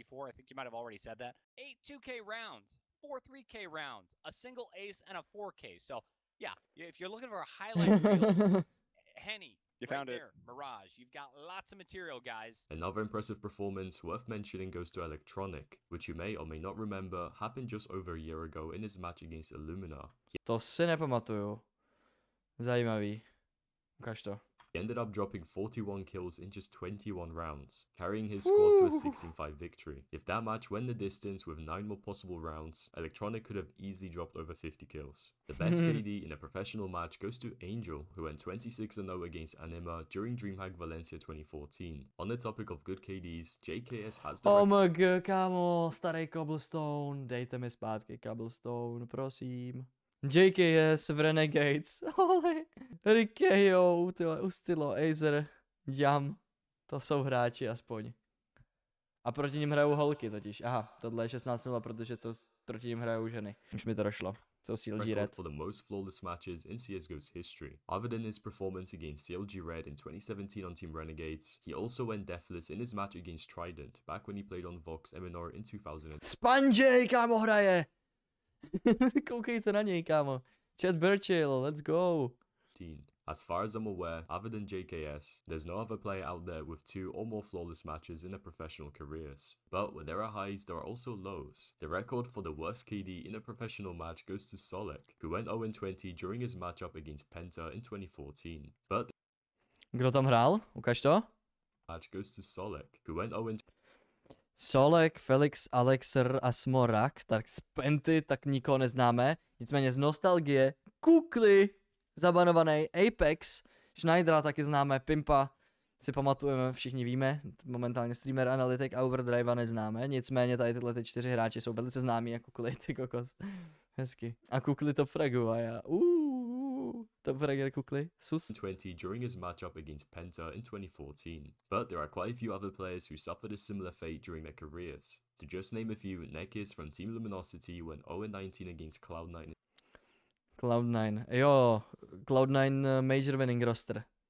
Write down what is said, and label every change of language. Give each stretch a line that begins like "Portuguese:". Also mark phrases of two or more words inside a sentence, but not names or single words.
English: I think you might have already said that. 8 2K rounds, 4 3K rounds, a single ace, and a 4K. So yeah, if you're looking for a highlight reel, Henny. You found it. Mirage. You've got lots of material, guys. Another impressive performance worth mentioning goes to Electronic, which you may or may not remember happened just over a year ago in his match against Illumina.
Czech: To si nepamatuju. Zajímavý. Ukaž to.
English: He ended up dropping 41 kills in just 21 rounds, carrying his squad to a 16-5 victory. If that match went the distance with 9 more possible rounds, Electronic could have easily dropped over 50 kills. The best KD in a professional match goes to Angel, who went 26-0 against Anima during DreamHack Valencia 2014. On the topic of good KDs, JKS has the OMG,
Czech: kámo, starý Cobblestone, dejte mi zpátky Cobblestone, prosím. JKS v Renegades, ale Rikeo, Ustilo, Azer, Jam, to jsou hráči aspoň. A proti nim hrajou holky totiž, aha, tohle je 16-0, protože to proti nim hrajou ženy. Už mi to došlo.
English: So CLG Red. For the most flawless matches in CSGO's history. Other than his performance against CLG Red in 2017 on Team Renegades, he also went deathless in his match against Trident, back when he played on Vox Eminor in 2000.
Czech: Spanjay, kámo, hraje! Koukejte na něj, kámo.
English: Chad Burchill, let's go. As far as I'm aware, other than JKS, there's no other player out there with 2 or more flawless matches in their professional careers. But where there are highs, there are also lows. The record for the worst KD in a professional match goes to Solek, who went 0-20 during his matchup against Penta in 2014. But
Czech: Kdo tam hrál? Ukaž to.
English: match goes to Solek, who went 0-20
Czech: Solek, Felix, Alexer a Smorak, tak z Penty tak nikoho neznáme. Nicméně z nostalgie, Kukli, zabanovaný Apex, Schneidera taky známe, Pimpa si pamatujeme, všichni víme, momentálně streamer, analytik a Overdrive neznáme, nicméně tady tyhle 4 hráči jsou velice známí jako Kukli, ty kokos. Hezky. A Kukli top fragu a já, top fragger Kukli, sus.
English: 20 during his matchup against Penta in 2014, but there are quite a few other players who suffered a similar fate during their careers. To just name a few, Nekis from Team Luminosity went 0-19 against Cloud9.
Czech: Cloud9, jo, Cloud9
English: major winning roster.